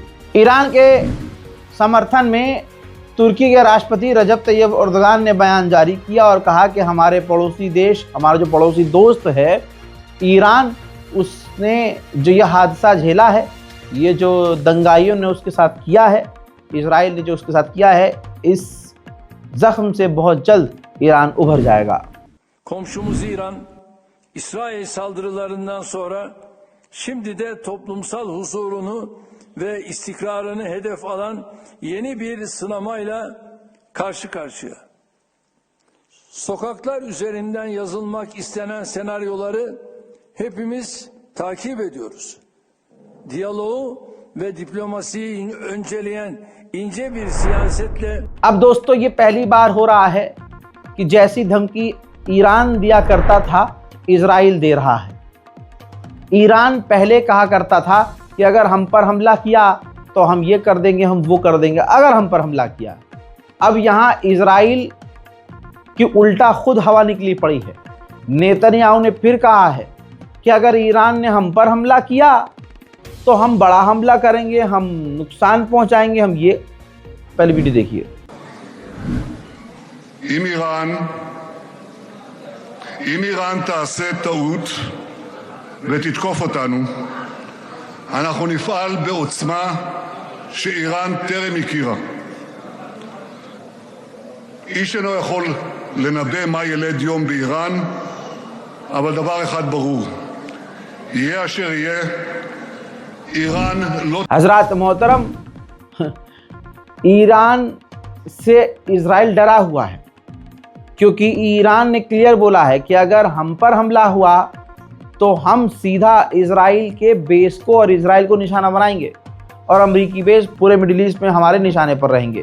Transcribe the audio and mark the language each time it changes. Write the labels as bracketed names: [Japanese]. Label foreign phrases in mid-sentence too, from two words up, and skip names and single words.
[Hindi] ईरान के समर्थन में तुर्की के राष्ट्रपति रजब तैयब एर्दोगान ने बयान जारी किया और कहा कि हमारे पड़ोसी देश, हमारा जो पड़ोसी दोस्त है ईरान, उसने जो यह हादसा झेला है, ये जो दंगाइयों ने उसके साथ किया है, इजराइल ने जो उसके साथ किया है, इस जख्म से बहुत जल्द ईरान उभर जाएगा। [Turkish] Komşumuz İran, İsrail saldırılarından sonra şimdi de toplumsal huzurunu ve istikrarını hedef alan yeni bir sınamayla karşı karşıya. Sokaklar üzerinden yazılmak istenen senaryoları hepimiz takip ediyoruz. Diyaloğu ve diplomasiyi önceleyen ince bir siyasetle... [Hindi] अब दोस्तों, ये पहली बार हो रहा है कि जैसी धमकी ईरान दिया करता था, इजराइल दे रहा है। ईरान पहले कहा करता था कि अगर हम पर हमला किया तो तो हम ये कर देंगे, हम वो कर देंगे अगर हम पर हमला किया। अब यहाँ इजराइल की उल्टा खुद हवा निकली पड़ी है। नेतन्याहू ने फिर कहा है कि अगर ईरान ने हम पर हमला किया तो हम बड़ा हमला करेंगे, हम नुकसान पहुंचाएंगे, हम ये। पहले वीडियो देखिए। [Hebrew] אם איראן תעשה טעות ותתקוף אותנו, אנחנו נפעל בעוצמה שאיראן טרם הכירה. איש אינו יכול לנבא מה ילד יום באיראן, אבל דבר אחד ברור, יהיה אשר יהיה, איראן לא... [Hindi] हजरात मोहतरम, ईरान से इजराइल डरा हुआ है, क्योंकि ईरान ने क्लियर बोला है कि अगर हम पर हमला हुआ तो हम सीधा इजराइल के बेस को और इजराइल को निशाना बनाएंगे और अमेरिकी बेस पूरे मिडिल ईस्ट में हमारे निशाने पर रहेंगे।